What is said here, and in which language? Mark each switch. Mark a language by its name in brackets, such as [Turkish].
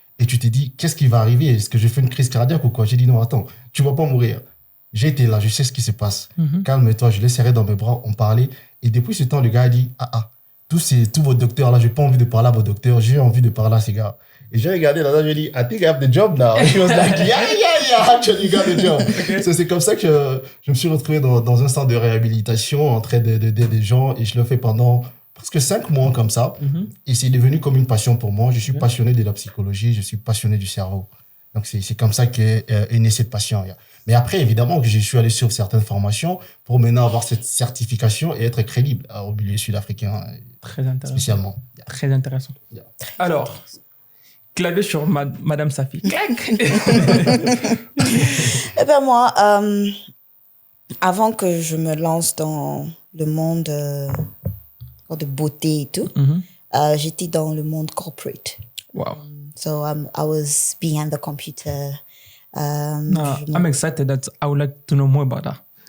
[French] Et tu t'es dit, qu'est-ce qui va arriver? Est-ce que j'ai fait une crise cardiaque ou quoi? J'ai dit, non, attends, tu ne vas pas mourir. J'ai été là, je sais ce qui se passe. Calme-toi, je l'ai serré dans mes bras, on parlait. Et depuis ce temps, le gars a dit, tous vos docteurs là, je n'ai pas envie de parler à vos docteurs, j'ai envie de parler à ces gars. Et j'ai regardé là-dedans, j'ai dit, [English] I think I have the job now. She was like, yeah, actually you got the job. Okay. [French] C'est comme ça que je me suis retrouvé dans un centre de réhabilitation en train d'aider des gens et je le fais pendant presque 5 mois comme ça. Et c'est devenu comme une passion pour moi. Je suis passionné de la psychologie, je suis passionné du cerveau. Donc c'est comme ça qu'est née cette passion. Mais après, évidemment, je suis allé sur certaines formations pour maintenant avoir cette certification et être crédible au milieu sud-africain. Très intéressant. Spécialement. Très intéressant. Alors, clavier sur Madame Safi. Eh bien, moi, avant que je me lance dans le monde de beauté et tout, j'étais dans le monde corporate. [English] Wow. So I was behind the computer. I'm excited that I would like to know more about that.